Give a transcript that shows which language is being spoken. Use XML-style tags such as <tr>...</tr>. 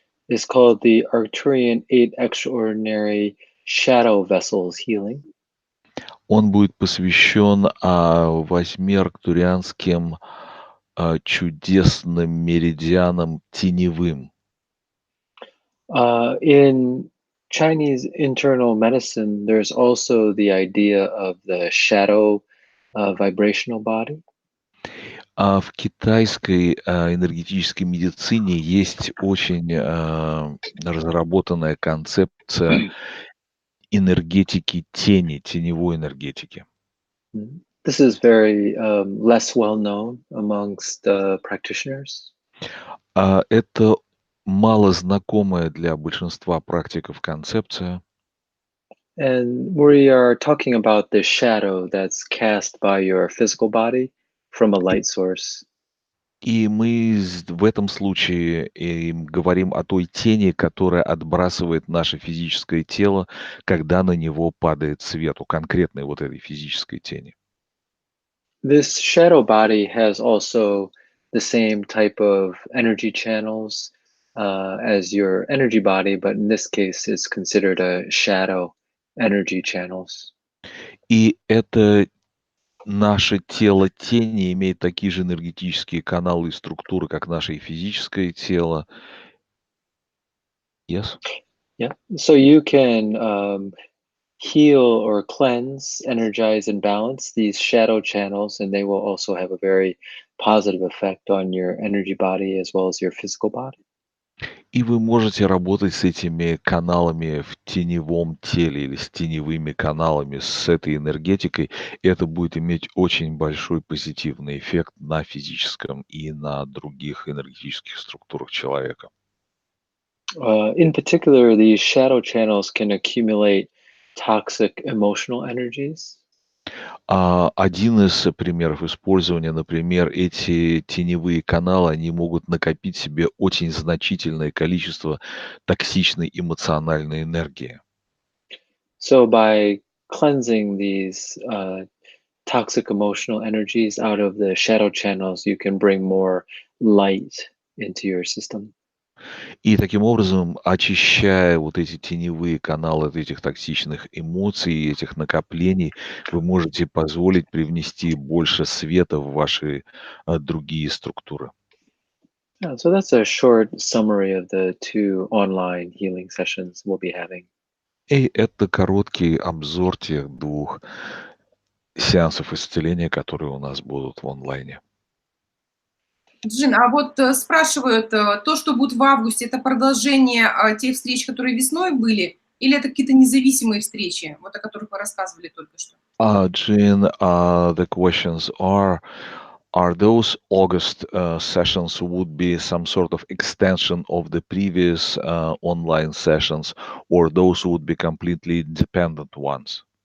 <en>Is called the Arcturian 8 Extraordinary Shadow Vessels Healing.</en> <ru>Он будет посвящен 8 арктурианским чудесным меридианам теневым.</ru> <en>In Chinese internal medicine, there's also the idea of the shadow vibrational body.</en> <ru>В китайской энергетической медицине есть очень разработанная концепция энергетики тени, теневой энергетики.</ru> <en>This is very less well known amongst practitioners.</en> <ru>Это мало знакомая для большинства практиков концепция.</ru> <en>And we are talking about the shadow that's cast by your physical body from a light source.</en> <ru>И мы в этом случае говорим о той тени, которая отбрасывает наше физическое тело, когда на него падает свет, у конкретной вот этой физической тени.</ru> <en>This shadow body has also the same type of energy channels as your energy body, but in this case, it's considered a shadow energy channels.</en> <ru>И это наше тело тени имеет такие же энергетические каналы и структуры, как наше физическое тело.</ru> <en>Yes? Yeah. So you can heal or cleanse, energize, and balance these shadow channels, and they will also have a very positive effect on your energy body as well as your physical body.</en> <ru>И вы можете работать с этими каналами в теневом теле или с теневыми каналами, с этой энергетикой. И это будет иметь очень большой позитивный эффект на физическом и на других энергетических структурах человека.</ru> <en>In particular, these shadow channels can accumulate toxic emotional energies.</en> <ru>Один из примеров использования, например, эти теневые каналы, они могут накопить в себе очень значительное количество токсичной эмоциональной энергии.</ru> <en>So by cleansing these toxic emotional energies out of the shadow channels, you can bring more light into your system.</en> <ru>И таким образом, очищая вот эти теневые каналы от этих токсичных эмоций, этих накоплений, вы можете позволить привнести больше света в ваши другие структуры.</ru> <en>Yeah, so that's a short summary of the two online healing sessions we'll be having.</en> <ru>И это короткий обзор тех двух сеансов исцеления, которые у нас будут в онлайне. Джин, а вот спрашивают, то, что будет в августе, это продолжение тех встреч, которые весной были, или это какие-то независимые встречи, вот о которых вы рассказывали только что?</ru> <en>Jin, the questions are those August sessions would be some sort of extension of the previous online sessions, or those would be completely independent ones?</en>